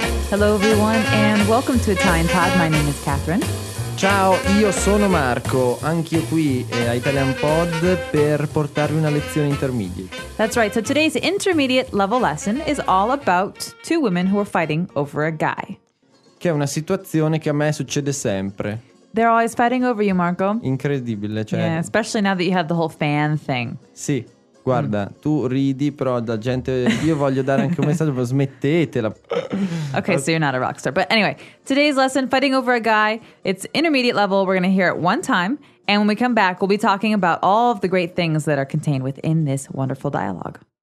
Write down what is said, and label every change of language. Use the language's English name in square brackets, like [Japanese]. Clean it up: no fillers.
[English] Hello everyone and welcome to Italian Pod. My name is Catherine. [Italian] Ciao, io sono Marco, anch'io qui a Italian Pod per portarvi una lezione intermediate. [English] That's right, so today's intermediate level lesson is all about two women who are fighting over a guy. [Italian] Che è una situazione che a me succede sempre. [English] They're always fighting over you, Marco. [Italian] Incredibile, cioè. [English] Yeah, especially now that you have the whole fan thing. [Italian] Sì, guarda, tu ridi, però da gente... Io voglio dare anche un messaggio, ma smettetela. [English] Okay, so you're not a rockstar. But anyway, today's lesson, fighting over a guy. It's intermediate level. We're going to hear it one time. And when we come back, we'll be talking about all of the great things that are contained within this wonderful dialogue.